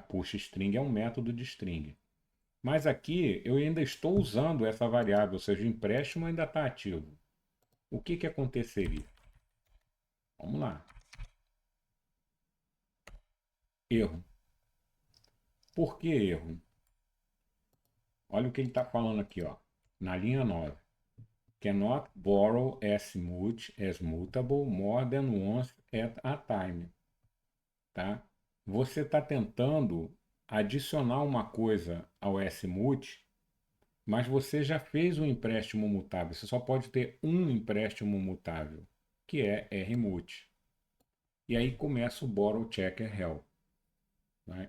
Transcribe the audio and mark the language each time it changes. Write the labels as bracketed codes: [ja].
[pt] Push string é um método de string. Mas aqui eu ainda estou usando essa variável, ou seja, o empréstimo ainda está ativo. O que aconteceria? Vamos lá. Erro. Por que erro? Olha o que ele está falando aqui, ó, na linha 9. [en] Cannot borrow as much as mutable more than once at a time. [pt] Tá? Você está tentando adicionar uma coisa ao smut, mas você já fez um empréstimo mutável. Você só pode ter um empréstimo mutável, que é rmut. E aí começa o borrow checker hell. Né?